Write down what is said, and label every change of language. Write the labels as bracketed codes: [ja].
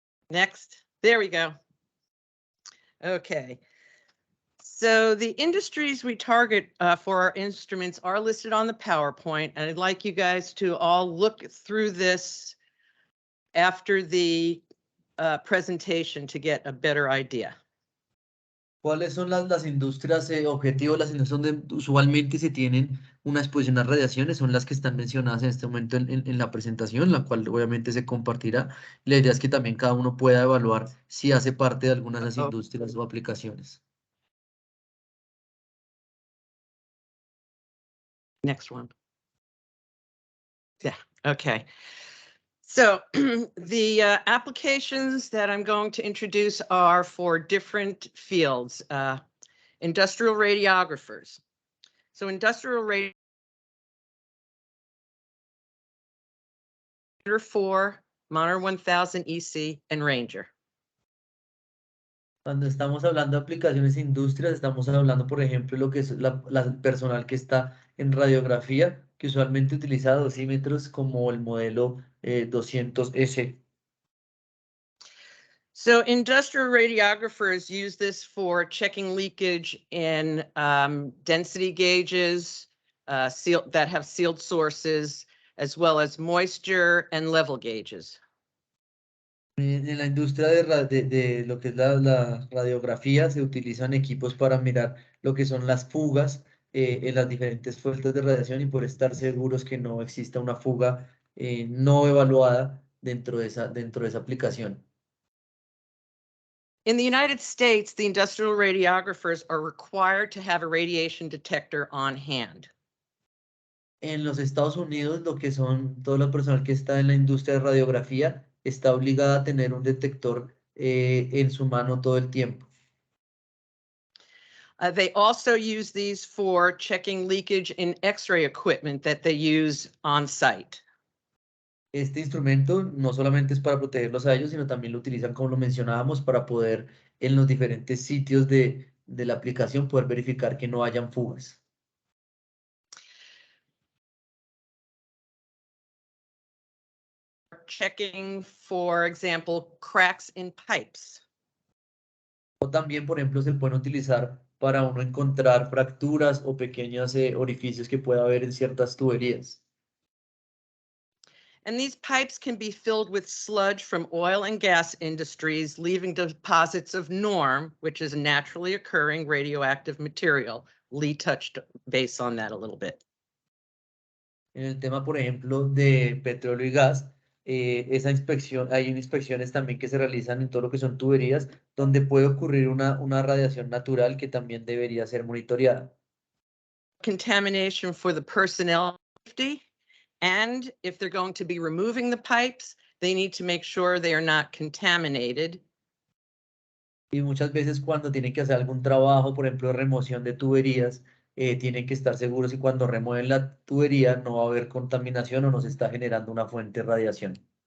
[en] Next. There we go. Okay. So the industries we target for our instruments are listed on the PowerPoint, and I'd like you guys to all look through this after the presentation to get a better idea. [es] ¿Cuáles son las industrias objetivos? Las industrias donde usualmente se tienen una exposición a radiaciones son las que están mencionadas en este momento en la presentación, la cual obviamente se compartirá. La idea es que también cada uno pueda evaluar si hace parte de alguna de las industrias o aplicaciones. [en] Next one. Yeah, okay. So the applications that I'm going to introduce are for different fields. Industrial radiographers. So industrial radiographer 4, Monitor 1000 EC, and Ranger. [es] Cuando estamos hablando de aplicaciones e industrias, estamos hablando, por ejemplo, lo que es la personal que está en radiografía, que usualmente utiliza dosímetros como el modelo 200S. [en] So industrial radiographers use this for checking leakage in density gauges that have sealed sources, as well as moisture and level gauges. [es] En la industria de lo que es la radiografía se utilizan equipos para mirar lo que son las fugas en las diferentes fuentes de radiación y por estar seguros que no exista una fuga no evaluada dentro de esa aplicación. [en] In the United States, the industrial radiographers are required to have a radiation detector on hand. [es] En los Estados Unidos, lo que son todo el personal que está en la industria de radiografía está obligada a tener un detector en su mano todo el tiempo. [en] They also use these for checking leakage in X-ray equipment that they use on site. [es] Este instrumento no solamente es para protegerlos a ellos, sino también lo utilizan, como lo mencionábamos, para poder en los diferentes sitios de la aplicación poder verificar que no hayan fugas. [en] Checking, for example, cracks in pipes. [es] O también, por ejemplo, se pueden utilizar para uno encontrar fracturas o pequeños orificios que pueda haber en ciertas tuberías. [en] And these pipes can be filled with sludge from oil and gas industries, leaving deposits of norm, which is a naturally occurring radioactive material. Lee touched base on that a little bit. [es] En el tema, por ejemplo, de petróleo y gas, esa inspección, hay inspecciones también que se realizan en todo lo que son tuberías, donde puede ocurrir una radiación natural que también debería ser monitoreada. [en] Contamination for the personnel safety And if they're going to be removing the pipes, they need to make sure they are not contaminated. [es] Y muchas veces cuando tienen que hacer algún trabajo, por ejemplo, de remoción de tuberías, tienen que estar seguros y cuando remueven la tubería no va a haber contaminación o no se está generando una fuente de radiación.